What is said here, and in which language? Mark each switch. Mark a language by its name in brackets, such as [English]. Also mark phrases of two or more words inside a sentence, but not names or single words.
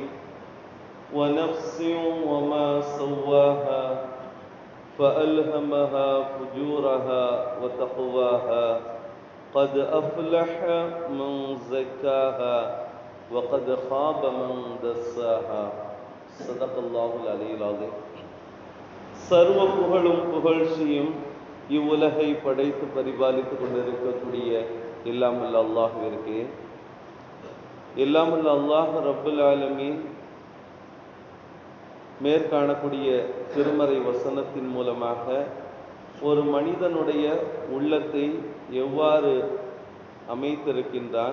[Arabic] ونفس وما سواها فألهمها فجورها وتقواها قد أفلح من زكاها وقد خاب من دساها. صدق الله العلي العظيم. [Tamil] சர்வ புகழும் புகழ்ச்சியும் இவ்வுலகை படைத்து பரிபாலித்துக் கொண்டிருக்கக்கூடிய எல்லாமல்ல அல்லாஹ்விற்கு, எல்லாமல்ல அல்லாஹ் [Arabic] رب العالمين [Tamil] மேற்காணக்கூடிய திருமறை வசனத்தின் மூலமாக ஒரு மனிதனுடைய உள்ளத்தை எவ்வாறு அமைத்திருக்கின்றான்,